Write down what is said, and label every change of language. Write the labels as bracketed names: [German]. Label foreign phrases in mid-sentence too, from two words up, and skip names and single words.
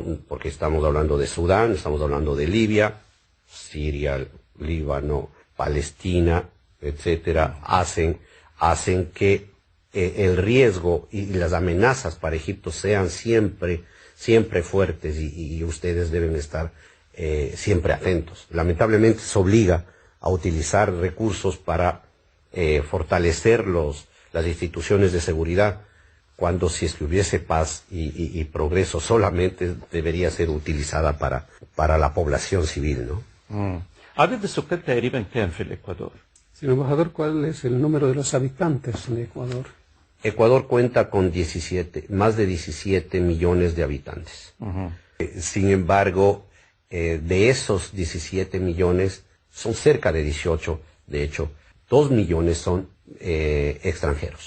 [Spanish] Porque estamos hablando de Sudán, estamos hablando de Libia, Siria, Líbano, Palestina, etcétera, hacen que el riesgo y las amenazas para Egipto sean siempre fuertes, y ustedes deben estar siempre atentos. Lamentablemente se obliga a utilizar recursos para fortalecer las instituciones de seguridad, cuando si es que hubiese paz y progreso solamente debería ser utilizada para la población civil, ¿no? [Arabic] عدد السكان تقريبا كام في الإكوادور؟ [Spanish] Señor embajador, ¿cuál es el número de los habitantes en Ecuador? Ecuador cuenta con más de 17 millones de habitantes. Sin embargo, de esos 17 millones, son cerca de 18, de hecho, 2 millones son extranjeros.